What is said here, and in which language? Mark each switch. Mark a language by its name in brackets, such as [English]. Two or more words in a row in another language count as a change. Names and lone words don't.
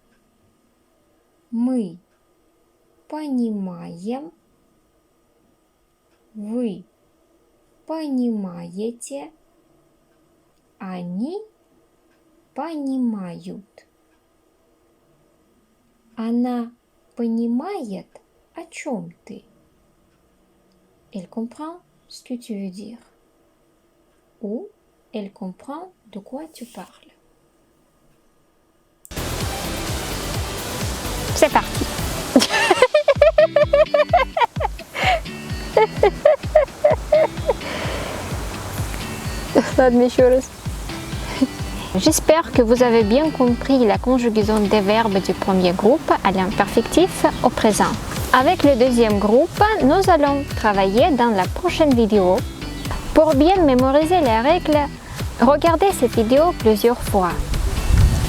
[Russian] Мы понимаем. Вы понимаете. Они понимают. Она понимает, о чем ты. [French] Elle comprend ce que tu veux dire. Ou elle comprend de quoi tu parles. C'est parti. [Russian] Ладно, еще раз. [French] J'espère que vous avez bien compris la conjugaison des verbes du premier groupe à l'imperfectif au présent. Avec le deuxième groupe, nous allons travailler dans la prochaine vidéo. Pour bien mémoriser les règles, regardez cette vidéo plusieurs fois.